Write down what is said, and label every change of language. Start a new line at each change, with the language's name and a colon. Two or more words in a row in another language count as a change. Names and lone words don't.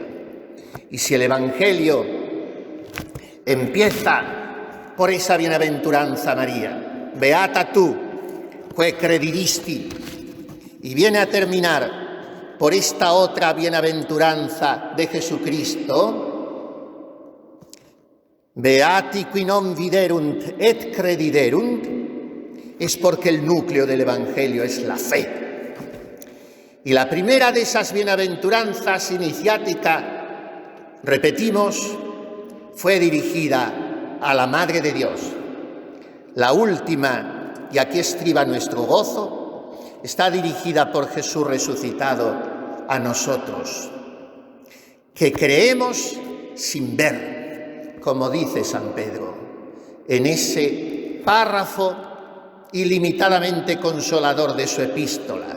Spanish: Y si el Evangelio empieza por esa bienaventuranza María,
Latin: beata tu, que credidisti,
Spanish: y viene a terminar por esta otra bienaventuranza de Jesucristo,
Latin: beati qui non viderunt et crediderunt,
Spanish: es porque el núcleo del Evangelio es la fe. Y la primera de esas bienaventuranzas iniciática, repetimos, fue dirigida a la Madre de Dios. La última, y aquí estriba nuestro gozo, está dirigida por Jesús resucitado a nosotros, que creemos sin ver, como dice San Pedro, en ese párrafo ilimitadamente consolador de su epístola.